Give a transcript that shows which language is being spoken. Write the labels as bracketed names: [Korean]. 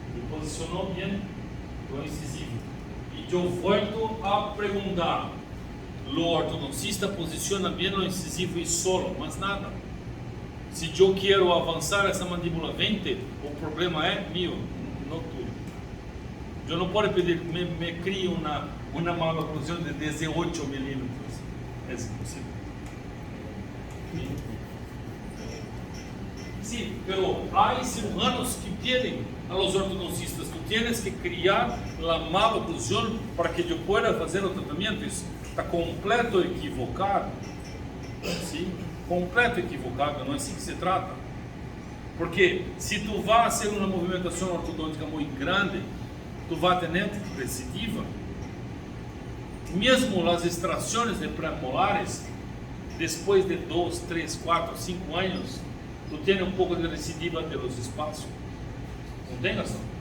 [Portuguese] Posicionou bem o incisivo. E eu volto a perguntar: o ortodoncista posiciona bem o incisivo e solo, mas nada. Se eu quero avançar essa mandíbula 20, o problema é meu, não tudo. Eu não posso pedir que me crie uma maloclusão de 18 milímetros. É impossível. [Spanish] Sí, pero hay cirujanos que piden a los ortodoncistas: tú tienes que criar la maloclusión para que yo pueda hacer el tratamiento. [Portuguese] Isso está completo equivocado. [Spanish] ¿Sí? [Portuguese] Completo equivocado, não é assim que se trata. Porque se tu vai fazer uma movimentação ortodôntica muito grande, tu vai ter recidiva. Mesmo as extrações de premolares, depois de 2, 3, 4, 5 anos, tu tem um pouco de recidiva pelos espaços. Não tem razão.